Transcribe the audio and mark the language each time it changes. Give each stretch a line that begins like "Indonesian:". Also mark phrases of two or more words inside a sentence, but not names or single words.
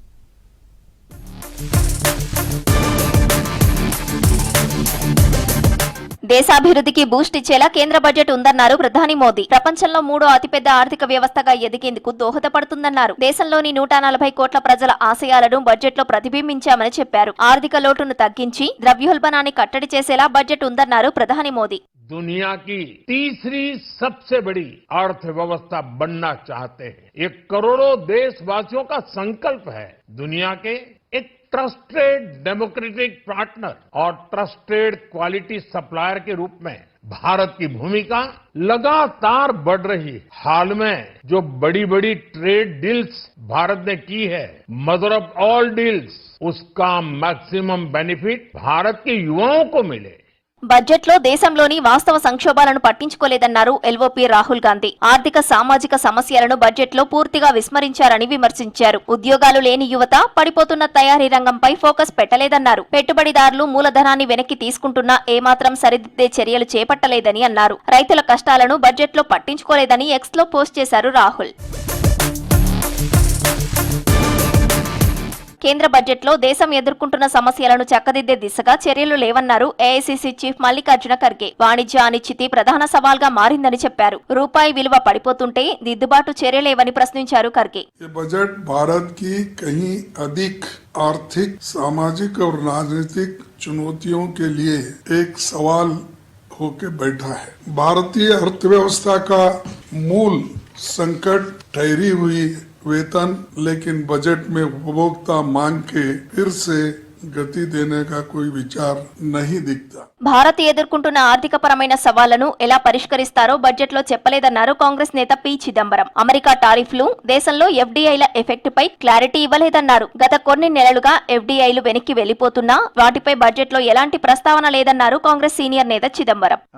Telugu: దేశాభివృద్ధికి బూస్ట్ ఇచ్చేలా కేంద్ర బడ్జెట్ ఉందన్నారు ప్రధాని మోదీ. ప్రపంచంలో మూడో అతిపెద్ద ఆర్థిక వ్యవస్థగా ఎదిగేందుకు దోహదపడుతుందన్నారు. దేశంలోని 140 కోట్ల ప్రజల ఆశయాలను బడ్జెట్లో ప్రతిబింబించామని చెప్పారు. ఆర్థిక లోటును తగ్గించి ద్రవ్యోల్బణాన్ని కట్టడి చేసేలా బడ్జెట్ ఉందన్నారు ప్రధాని మోదీ.
Hindi: दुनिया की तीसरी सबसे बड़ी अर्थव्यवस्था बनना चाहते हैं। ये करोड़ों देशवासियों का संकल्प है। दुनिया के एक
English: trusted democratic partner
Hindi: और
English: trusted quality supplier
Hindi: के रूप में भारत की भूमिका लगातार बढ़ रही है। हाल में जो बड़ी बड़ी
English: trade deals
Hindi: भारत ने की है,
English: mother of all deals,
Hindi: उसका
English: maximum benefit
Hindi: भारत के युवाओं को मिले।
Telugu: బడ్జెట్లో దేశంలోని వాస్తవ సంక్షోభాలను పట్టించుకోలేదన్నారు ఎల్ఓపీ రాహుల్ గాంధీ. ఆర్థిక, సామాజిక సమస్యలను బడ్జెట్లో పూర్తిగా విస్మరించారని విమర్శించారు. ఉద్యోగాలు లేని యువత, పడిపోతున్న తయారీ రంగంపై ఫోకస్ పెట్టలేదన్నారు. పెట్టుబడిదారులు మూలధనాన్ని వెనక్కి తీసుకుంటున్నా ఏమాత్రం సరిదిద్దే చర్యలు చేపట్టలేదని అన్నారు. రైతుల కష్టాలను బడ్జెట్లో పట్టించుకోలేదని ఎక్స్లో పోస్ట్ చేశారు రాహుల్. కేంద్ర బడ్జెట్లో దేశం ఎదుర్కొంటున్న సమస్యలను చక్కదిద్దే దిశగా చర్యలు లేవన్నారు ఏఐసీసీ చీఫ్ మల్లికార్జున ఖర్గే. వాణిజ్య అనిశ్చితి ప్రధాన సవాల్గా మారిందని చెప్పారు. రూపాయి విలువ పడిపోతుంటే దిద్దుబాటు చర్యలేవని ప్రశ్నించారు ఖర్గే.
Hindi: బడ్జెట్ భారత్ की कहीं अधिक आर्थिक, सामाजिक और राजनीतिक चुनौतियों के लिए एक सवाल होके बैठा है। भारतीय अर्थव्यवस्था का मूल संकट ठहरी हुई वेतन, लेकिन बजट में उपभोक्ता मांग के फिर से గతి देने का कोई विचार नहीं दिखता.
Telugu: భారత్ ఎదుర్కొంటున్న ఆర్థికపరమైన సవాళ్లను ఎలా పరిష్కరిస్తారో బడ్జెట్లో చెప్పలేదన్నారు కాంగ్రెస్ నేత పి చిదంబరం. అమెరికా టారిఫ్లు, దేశంలో ఎఫ్డీఐల ఎఫెక్ట్ పై క్లారిటీ ఇవ్వలేదన్నారు. గత కొన్ని నెలలుగా ఎఫ్డీఐలు వెనక్కి వెళ్లిపోతున్నా వాటిపై బడ్జెట్లో ఎలాంటి ప్రస్తావన లేదన్నారు కాంగ్రెస్ సీనియర్ నేత చిదంబరం.